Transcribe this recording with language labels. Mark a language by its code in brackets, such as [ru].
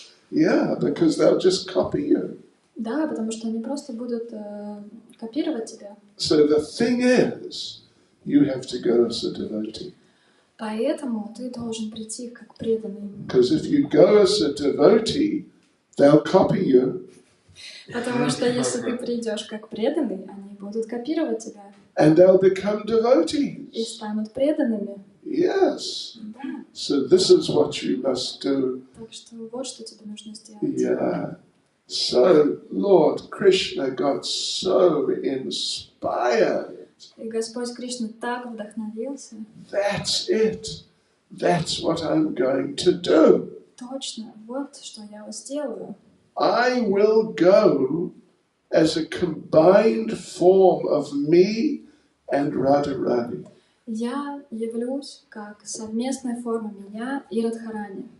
[en] Yeah, because they'll just copy you. [ru] Да, потому что они просто будут копировать тебя. [en] So the thing is, you have to go as a devotee. [ru] Поэтому ты должен прийти как преданный. [en] Because if you go as a devotee, they'll copy you. [ru] Потому что если ты придешь как преданный, они будут копировать тебя. [en] And they'll become devotees. [ru] И станут преданными. [en] Yes. [ru] Да. [en] So this is what you must do. [ru] Так что вот что тебе нужно сделать. [en] Yeah. So Lord Krishna got so inspired. [ru] И Господь Кришна так вдохновился. [en] That's it. That's what I'm going to do. [ru] Точно, вот что я сделаю. [en] I will go as a combined form of me and Radharani. [ru] Я явлюсь как совместная форма меня и Радхарани.